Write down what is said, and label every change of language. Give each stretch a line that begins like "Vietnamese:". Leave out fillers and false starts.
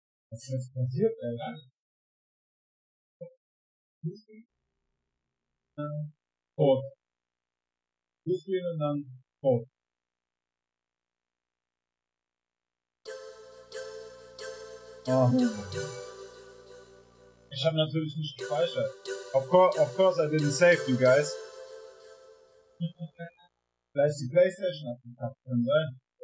German: Was ist jetzt passiert, ey? Tot. Fußgehen und dann tot. Oh. Ich habe natürlich nicht gespeichert.
English: Of course I didn't save, you guys.
German: Vielleicht die PlayStation abgekackt, kann sein.